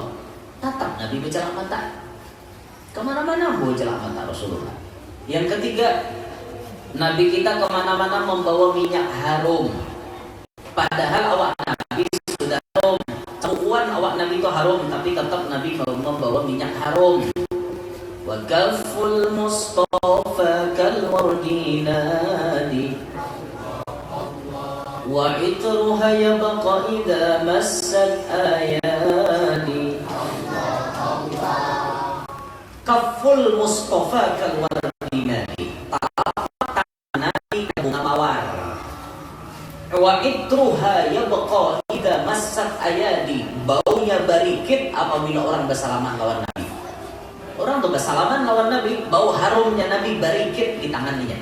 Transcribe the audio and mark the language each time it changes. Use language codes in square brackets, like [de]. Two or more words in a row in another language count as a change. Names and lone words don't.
[id] Tetap Nabi bercelak mata. Kemana-mana bawa celak mata Rasulullah. Yang ketiga, Nabi kita kemana-mana membawa minyak harum. [bjn] Padahal awak Nabi sudah harum. Cakuan awak Nabi itu harum, tapi tetap Nabi membawa minyak harum. [ar] وكف المصطفى كالورد الندي وعطرها يبقى إذا مست أيادي. كف المصطفى كالورد الندي. [bjn] Tapak Nabi bunga mawar. [ar] وعطرها يبقى إذا مست أيادي. [bjn] Baunya barikit apabila orang bersalaman lawan Nabi. Orang tuh bersalaman lawan Nabi, bau harumnya Nabi barikit di tangannya.